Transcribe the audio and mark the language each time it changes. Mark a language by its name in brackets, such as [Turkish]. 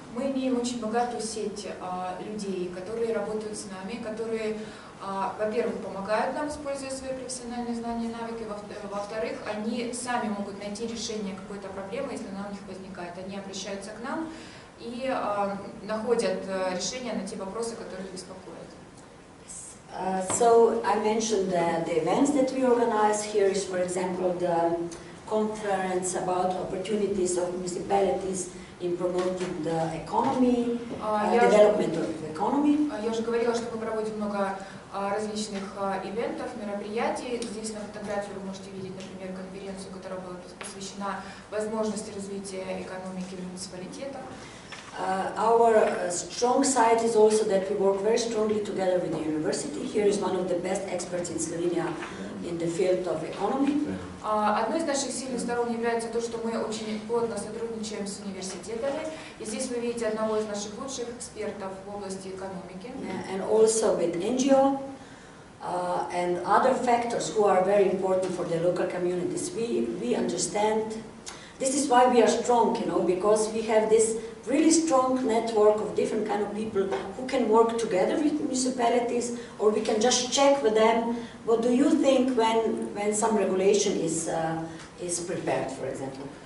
[Russian] Мы имеем очень богатую сеть людей, которые работают с нами, которые, во-первых, помогают нам, используя свои профессиональные знания и навыки, во-вторых, они сами могут найти решение какой-то проблемы, если она у них возникает. Они обращаются к нам и находят решение на те вопросы, которые их беспокоят. [English] So I mentioned the events that we organize. Here is, for example, the conference about opportunities of municipalities in promoting the economy, development of the economy. [Russian] Я уже говорила, что мы проводим много различных ивентов, мероприятий. Здесь на фотографии вы можете видеть, например, конференцию, которая была посвящена возможности развития экономики в муниципалитетах. [English] Our strong side is also that we work very strongly together with the university. Here is one of the best experts in Slovenia in the field of economy. [Russian] Одной из наших сильных сторон является то, что мы очень плотно сотрудничаем с университетами. И здесь вы видите одного из наших лучших экспертов в области экономики. [English] And also with NGO and other factors who are very important for the local communities. We understand. This is why we are strong, you know, because we have this really strong network of different kind of people who can work together with municipalities, or we can just check with them, what do you think when some regulation is prepared, for example.